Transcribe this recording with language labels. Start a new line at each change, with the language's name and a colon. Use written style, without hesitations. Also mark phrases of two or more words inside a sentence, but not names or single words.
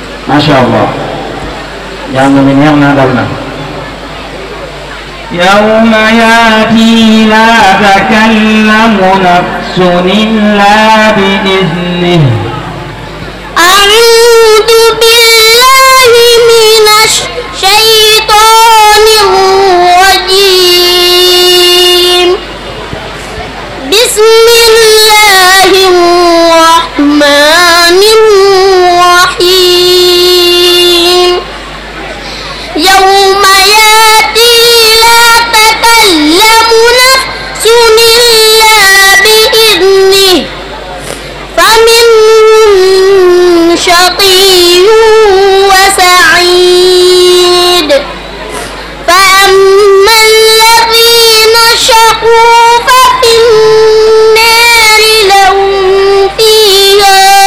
Arabic: ما شاء الله
Wolof: jàng mi neex na dal na
Arabic: يوم يأتي لا تكلم نفس إلا بإذنه أعوذ بالله من الشيطان الرجيم بسم الله الرحمن الرحيم يوم يأتي لا تكلم نفس إلا بإذنه فمنهم شقي وسعيد فأما الذين شقوا ففي النار لهم فيها